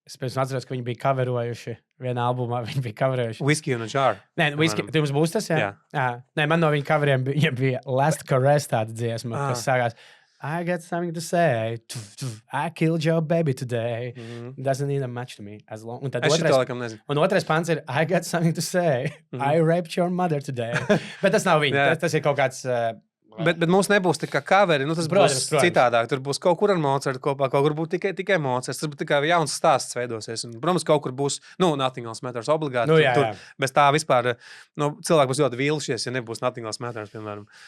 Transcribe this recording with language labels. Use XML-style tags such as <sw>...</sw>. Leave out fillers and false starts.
<lv>Es pēc tam atceros, ka viņi bija coverojuši vienā albumā. Viņi bija coverojuši.</lv> <en>Whiskey in a Jar.</en> <lv>Nē, Whiskey. Jums būs tas, jā? Nē, man no viņa coveriem bija Last Caress tāda dziesma, kas sākās</lv> <en>I got something to say. I killed your baby today. Doesn't need a match to me. As long.</en> <lv>Un otrais pants ir</lv> <en>I got something to say. I raped your mother today.</en> <lv>Bet tas nav viņa. Tas ir kaut kāds... Bet mums nebūs tā kā coveri, tas būs citādāk. Tur būs kaut kur ar Mozartu kopā, kaut kur būs tikai Mozarts. Tur būs tikai jauns stāsts veidosies. Un, protams, kaut kur būs, Nothing Else Matters obligāti. Tur bez tā vispār, cilvēki būs ļoti vīlušies, ja nebūs Nothing Else Matters, piemēram.</lv>